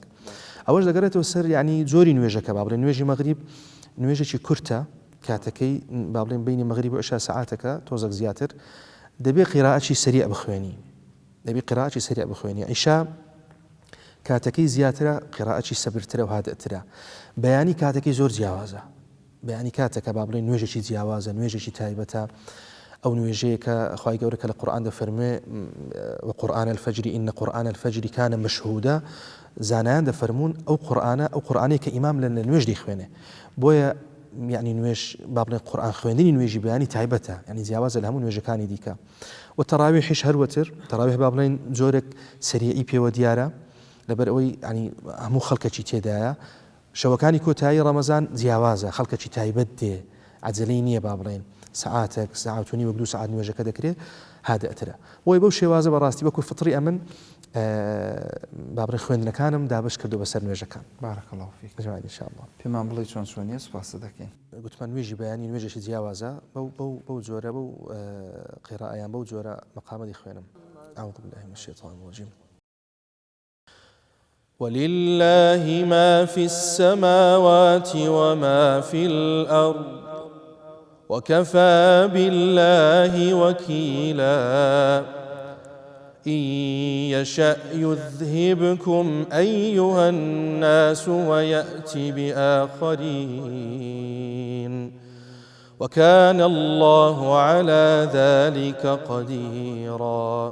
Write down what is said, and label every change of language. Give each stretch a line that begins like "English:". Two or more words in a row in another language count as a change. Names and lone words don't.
Central Kurdish: ئەوەش دەگەڕێتەوە سەر یعنی جۆری نوێژەکە با بڵێن نوێژی مەغریب نوێژێکی کورتە کاتەکەی با بڵێن بینی مەغریب و عیشا سەعاتەکە تۆزێک زیاتر دەبێ قیراءەتی سەریع بخوێنی دەبێ قیراءەتی سەریع بخوێنی. عیشا کاتەکەی زیاترە قیراءەتی سەبرترە و هادئترە. بەیانی کاتەکەی زۆر جیاوازە بەیانی کاتەکە با بڵێن نوێژێکی جیاوازە نوێژێکی تایبەتە ئەو نوێژەیە کە خوای گەورە کە لە قورئان دەفەرمێ
Arabic: وقورآن الفجر إن قرآن الفجر كان مشهودا
Central Kurdish: زانایان دەفەرمون ئەو قورئانەیە کە ئیمام لە نوێژ دەیخوێنێ. بۆیە یعنی نوێژ با بڵێن قورئان خوێندنی نوێژی بەیانی تایبەتە یعنی جیاوازە لە هەموو نوێژەکانی دیکە. و تەراویحیش هەروەتر تەراویح با بڵێن جۆرێک سەریعی پێوە دیارە لەبەر ئەوەی ینی هەموو خەڵکەکی تێدایە. شەوەکانی کۆتایی ڕەمەزان جیاوازە خەڵکەکی تایبەت دێ عەجەلەی نییە با بڵێن ساعاتێک ساعات و نیم وەک 2 ساعات نوێژەکە دەکرێت هادئترە. بۆی بەو شێوازە بەڕاستی وەکو فطری ئەمن با بڵێن خوێندنەکانم دابش کردو بەسەر نوێژەکان.
Arabic: بارەک الله فیک
Central Kurdish: جوانی
Arabic: ان شاء الله.
Central Kurdish: پێمان بڵێ چۆن چۆنیە سوپاس دەکەین. گوتمان نوێژی بەیانی نوێژێکی جیاوازە بەو جۆرە بەو قیراءەیان بەو جۆرە مەقامەتی خوێنم.
Arabic: أعوذ بالله من الشيطان الرجيم. ولله ما في السماوات وما في الأرض وكفى بالله وكيلا إن يشأ يذهبكم أيها الناس ويأتي بآخرين وكان الله على ذلك قديرا.